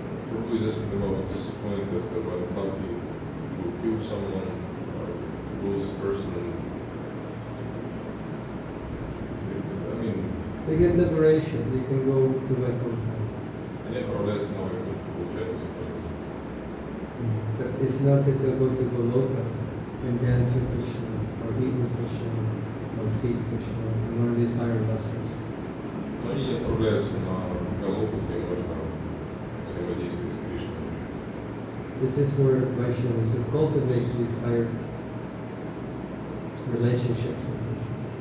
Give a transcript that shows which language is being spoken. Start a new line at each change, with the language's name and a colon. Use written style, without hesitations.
English: Prabhu is asking about this point that when Bhakti will kill someone, will this person, I mean, They get liberation, they can go to Vaikuntha.
Russian: они отправляются на Вайкунтху, получают освобождение.
English: But it's not that they'll go to Goloka and dance with Krishna, or eat with Krishna, or feed Krishna, and learn these higher lessons.
Russian: Но они не отправляются на Галоку, где можно взаимодействовать с Кришной.
English: This is where Vaishnavas will cultivate these higher relationships with Krishna.